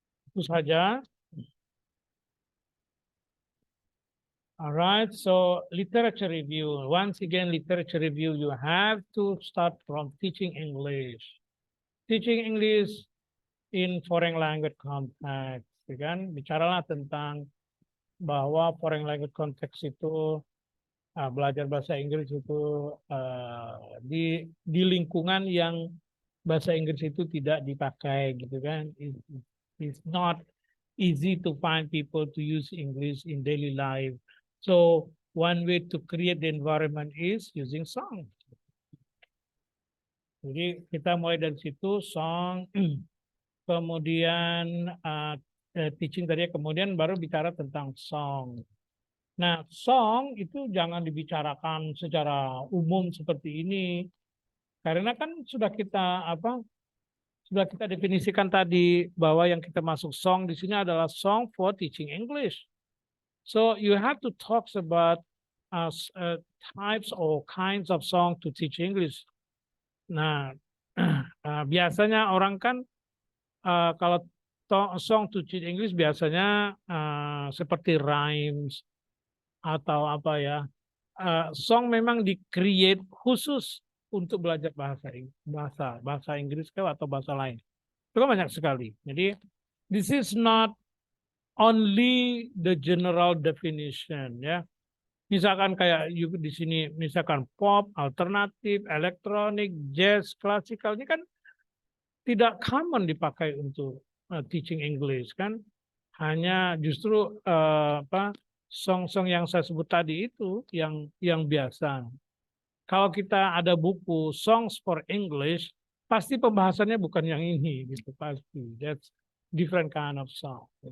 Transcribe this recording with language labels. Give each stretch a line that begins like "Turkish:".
Indonesian: Itu saja.
English: Alright, so literature review. Once again, literature review, you have to start from teaching English. Teaching English in foreign language context,
Indonesian: ya kan? Bicaralah tentang bahwa
English: foreign language context
Indonesian: itu belajar bahasa Inggris itu di lingkungan yang bahasa Inggris itu tidak dipakai, gitu kan?
English: It's not easy to find people to use English in daily life. So one way to create the environment is using song.
Indonesian: Jadi kita mulai dari situ, song, kemudian teaching tadi, kemudian baru bicara tentang song. Nah, song itu jangan dibicarakan secara umum seperti ini, karena kan sudah kita definisikan tadi bahwa yang kita masuk song di sini adalah
English: song for teaching English. So you have to talk about types or kinds of song to teach English.
Indonesian: Nah, biasanya orang kan kalau
English: song to teach English
Indonesian: biasanya seperti rhymes atau apa ya. Song memang di-create khusus untuk belajar bahasa Inggris atau bahasa lain. Itu kan banyak sekali. Jadi
English: this is not only the general definition, ya.
Indonesian: Misalkan kayak di sini, misalkan pop, alternatif, elektronik, jazz, klasikal, ini kan tidak common dipakai untuk
English: teaching English,
Indonesian: kan. Hanya justru song-song yang saya sebut tadi itu yang biasa. Kalau kita ada buku Songs for English, pasti pembahasannya bukan yang ini, gitu, pasti.
English: That's different kind of song.